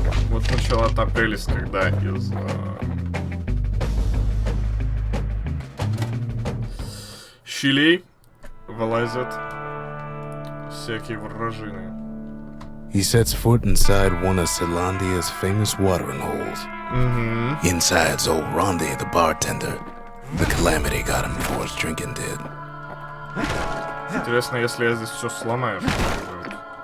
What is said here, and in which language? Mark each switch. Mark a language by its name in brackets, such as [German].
[Russian] Вот начала та прелесть, когда из... щелей вылазят всякие вражины. [English] He sets foot inside one of Celandia's famous watering holes. Inside's old Rondi, the bartender. The calamity got him before his drinking did. [Russian] Интересно, если я здесь все сломаю, что будет?